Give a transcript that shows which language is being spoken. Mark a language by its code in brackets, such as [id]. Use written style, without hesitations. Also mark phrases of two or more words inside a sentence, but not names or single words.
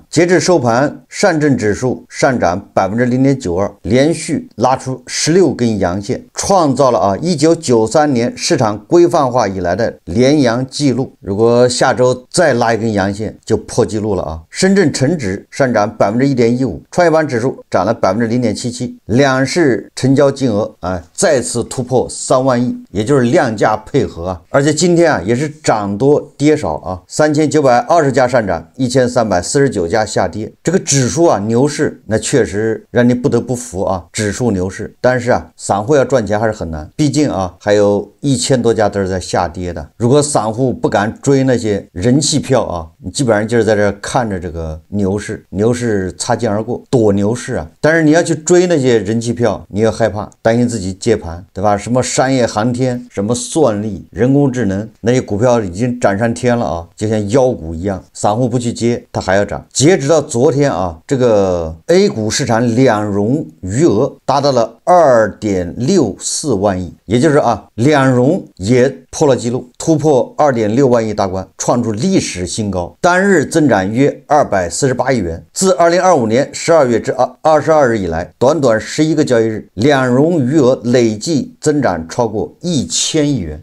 [zh] 截至收盤，上證指數上漲0.92%，連續拉出16根陽線，創造了啊1993年市場規範化以來的連陽記錄。如果下周再拉一根陽線，就破紀錄了啊！深圳成指上漲1.15%，創業板指數漲了0.77%，兩市成交金額啊再次突破3萬億，也就是量價配合啊。而且今天啊也是涨多跌少啊，3920家上漲，1349家下跌。这个指数啊牛市，那確實讓你不得不服啊，指數牛市。但是啊，散戶要賺錢還是很難，畢竟啊還有1000多家都是在下跌的。如果散戶不敢追那些人氣票啊，你基本上就是在這看着這個牛市擦肩而過，躲牛市啊。但是你要去追那些人氣票，你要害怕，擔心自己接盤，對吧？什麼商業航天，什麼算力、人工智能，那些股票已經漲上天了啊，就像妖股一樣，散戶不去接，它還要漲。截止到昨天啊，這個 A 股市場兩融餘額達到了2.64萬億，也就是啊兩融也破了紀錄，突破2.6萬億大關，創出歷史新高，單日增長約248億元。自2025年12月至22日以來，短短11個交易日，兩融餘額累計增長超過1000億元。